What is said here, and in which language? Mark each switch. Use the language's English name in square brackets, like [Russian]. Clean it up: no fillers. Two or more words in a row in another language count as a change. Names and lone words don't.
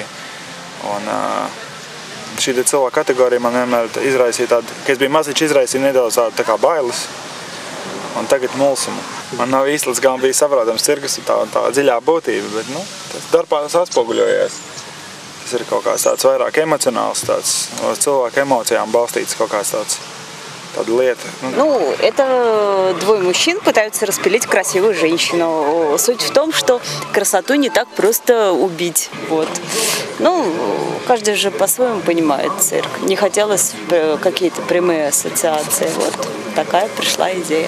[Latvian] Un šī cilvēku kategorija man vienmēr izraisīja tādu, ka es biju maziņš, izraisīja nedaudz tā kā bailes. Un tagad mulsumu. Man nav īsti līdz galam bija saprotams cirkus tā dziļā būtība, bet tas darbā atspoguļojies. Tas ir kaut kāds tāds vairāk emocionāls, tāds cilvēku emocijām balstīts kaut kāds tāda lieta. [Russian] Это двое мужчин пытаются распилить красивую женщину. Суть в том, что красоту не так просто убить. Вот. Каждый же по-своему понимает цирк. Не хотелось какие-то прямые ассоциации. Вот такая пришла идея.